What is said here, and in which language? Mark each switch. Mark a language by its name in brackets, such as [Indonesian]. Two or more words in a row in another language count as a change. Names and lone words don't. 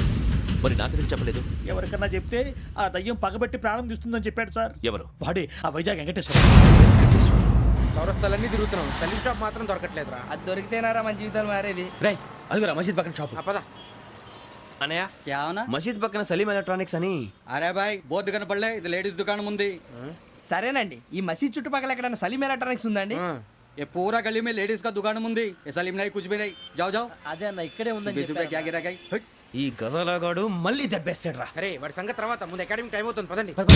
[Telugu] మరి నాకెందుకు చెప్పలేదు? ఎవరికన్నా చెప్తే ఆ దయ్యం పగబెట్టి ప్రాణం తీస్తుందని చెప్పాడు సార్. ఎవరు? వాడే ఆ వైజాగ్ వెంకటేశ్వర. చౌరస్తాలన్నీ తిరుగుతున్నాం, సలీం షాప్ మాత్రం దొరకట్లేదురా. అది దొరికితేనారా మన జీవితాలు మారేది. రే, అదిగురా మసీద్ పక్కన షాప్. పద. అనయ్య, [Hindi] क्या होना? [Telugu] మసీద్ పక్కన సలీం ఎలక్ట్రానిక్స్ అని. అరే బాయ్ బోర్డు కనపడలే, ఇది లేడీస్ దుకాణం ఉంది. సరేనండి, ఈ మసీద్ చుట్టుపక్కల ఎక్కడైనా సలీం ఎలక్ట్రానిక్స్ ఉందండి? [Hindi] ये पूरा गली में लेडीज का दुकान मुंदी, ये सलीम नहीं कुछ भी नहीं. जाओ जाओ. [Telugu] అదే అన్న ఇక్కడే [Hindi] बीच में क्या गिरा गई? [Telugu] ఈ గజాలగాడు మళ్ళీ దెబ్బేస్తాడు రా. సరే వాడి సంగతి తర్వాత, ముందు [English] academic time [Telugu] అవుతుంది, పదండి.